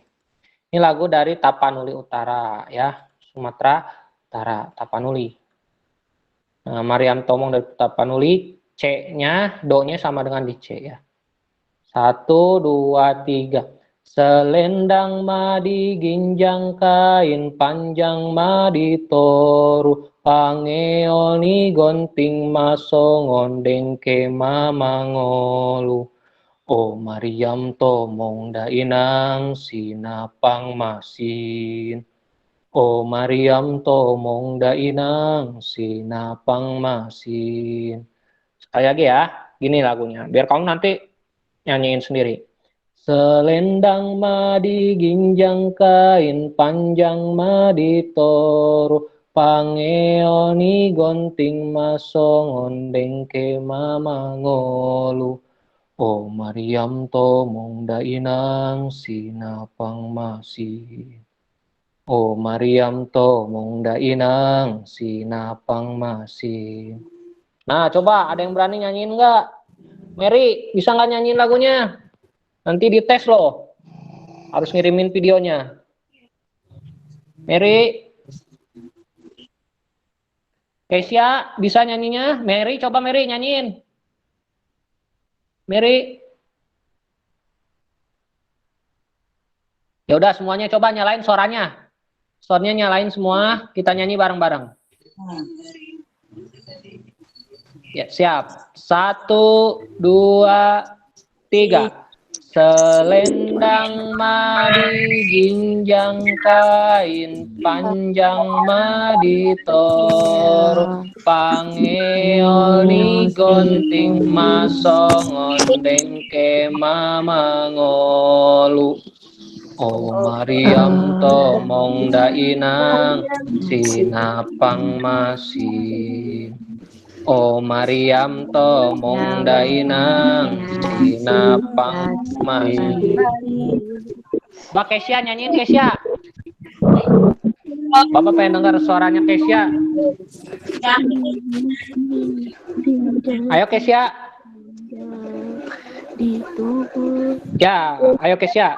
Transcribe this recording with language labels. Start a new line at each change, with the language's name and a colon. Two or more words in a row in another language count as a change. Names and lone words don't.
Indonesian: Ini lagu dari Tapanuli Utara, ya. Sumatera Utara, Tapanuli. Nah, Maryam Tomong dari Tapanuli, C-nya, do-nya sama dengan di C, ya. 1, 2, 3.
Batak Toba: Selendang madi ginjang
Indonesian: kain panjang
Batak Toba: madi toru, pangeoni gonting masongon dengke mamangolu. O Maryam Tomong dainang sinapang masin. O Maryam Tomong dainang sinapang masin.
Indonesian: Sekali lagi, ya, gini lagunya, biar kamu nanti nyanyiin sendiri.
Batak Toba: Selendang madi ginjang
Indonesian: kain panjang
Batak Toba: madi toru, pangeoni gonting masongon dengke mamangolu. O Maryam Tomong dainang sinapang masin. O Maryam Tomong dainang sinapang masin.
Indonesian: Nah, coba ada yang berani nyanyiin nggak? Mary, bisa nggak nyanyiin lagunya? Nanti dites loh. Harus ngirimin videonya. Mary. Kesia, bisa nyanyinya? Mary, coba Mary nyanyiin. Mary. Ya udah, semuanya coba nyalain suaranya. Soundnya nyalain semua, kita nyanyi bareng-bareng. Ya, siap. 1, 2, 3.
Batak Toba: Selendang madi ginjang
Indonesian: kain panjang
Batak Toba: madi tor pangeol ni gonting masongon dengke mamangolu. O Mariam tomong dainang sinapang masin. O Mariam tomong dainang sinapang masin.
Indonesian: Mbak Kesia nyanyiin Kesia. Bapak pengen dengar suaranya Kesia. Ayo Kesia. Ya, ayo Kesia.